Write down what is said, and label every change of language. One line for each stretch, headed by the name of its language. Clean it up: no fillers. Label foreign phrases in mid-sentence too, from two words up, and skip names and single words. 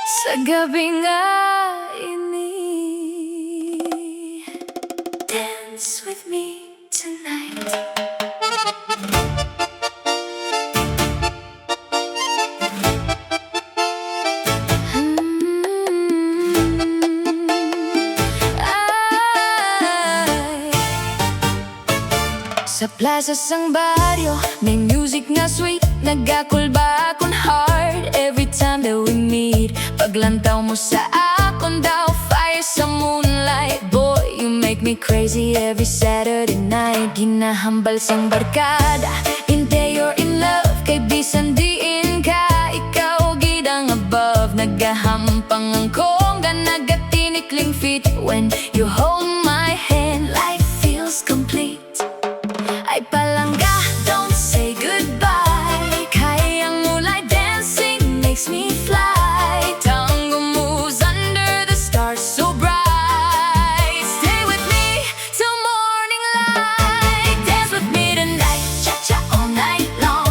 Hiligaynon: sa gabi nga ini.
English: Dance with me tonight.
Hiligaynon: Sa plaza sang baryo, may music nga sweet, nagakulba akong heart
English: every time that we meet.
Hiligaynon: Paglantaw mo sa akon daw, fire sa moonlight.
English: Boy, you make me crazy every Saturday night.
Hiligaynon: Ginahambal sang barkada,
English: inte you're in love,
Hiligaynon: kay bisan diin ka. Ikaw gidang above, nagahampang ang kongga, nagatinikling feet.
English: When you hold my hand, life feels complete.
Hiligaynon: Ay palangga,
English: don't say goodbye. Kayang mulay dancing makes me fly. Tango moves under the stars so bright. Stay with me till morning light. Dance with me tonight, cha-cha all night long.